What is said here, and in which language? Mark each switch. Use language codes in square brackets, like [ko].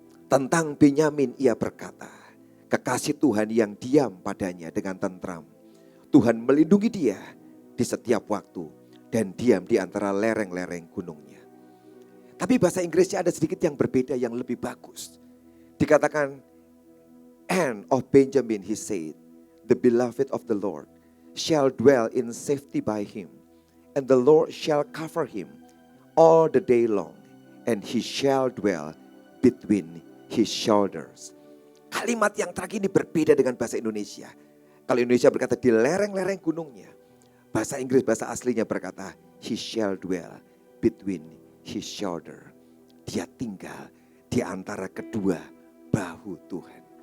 [id] Tentang Benyamin ia berkata, kekasih Tuhan yang diam padanya dengan tentram. Tuhan melindungi dia di setiap waktu dan diam di antara lereng-lereng gunungnya. Tapi bahasa Inggrisnya ada sedikit yang berbeda, yang lebih bagus. Dikatakan, [en] and of Benjamin he said, the beloved of the Lord shall dwell in safety by him, and the Lord shall cover him all the day long, and he shall dwell between his shoulders. [id] Kalimat yang terakhir ini berbeda dengan bahasa Indonesia. Kalau Indonesia berkata di lereng-lereng gunungnya, bahasa Inggris, bahasa aslinya berkata, [en] he shall dwell between his shoulder. [id] Dia tinggal di antara kedua bahu Tuhan.